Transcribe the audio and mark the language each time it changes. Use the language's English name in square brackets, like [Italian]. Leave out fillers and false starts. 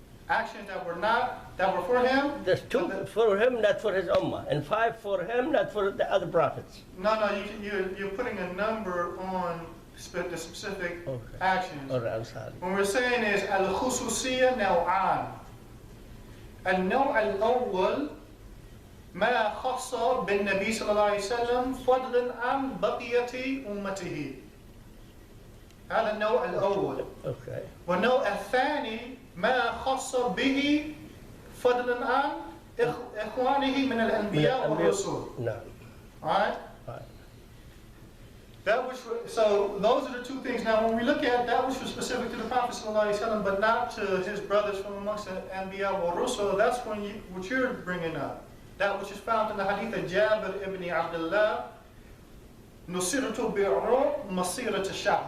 [English] Actions that were for him. There's two for him, not for his ummah, and five for him, not for the other prophets. No, you're putting a number on the specific Okay. actions. All right, I'm sorry. When we're saying is [Arabic] al-khususiyya naw'an. النوع الأول ما خص بالنبي صلى الله عليه وسلم فضلا عن بقية أمته. هذا النوع الأول. [English] Okay. [Arabic] والنوع الثاني ما خص به فضلا عن إخوانه من الأنبياء والرسل. [English] No. Alright? Right. So those are the two things. Now, when we look at that which was specific to the Prophet ﷺ, but not to his brothers from amongst the Anbiya wa Rusul, that's what you're bringing up. That which is found in the hadith of Jabir ibn Abdullah, [Arabic] Nusiratu bi'ru masiratu shahr.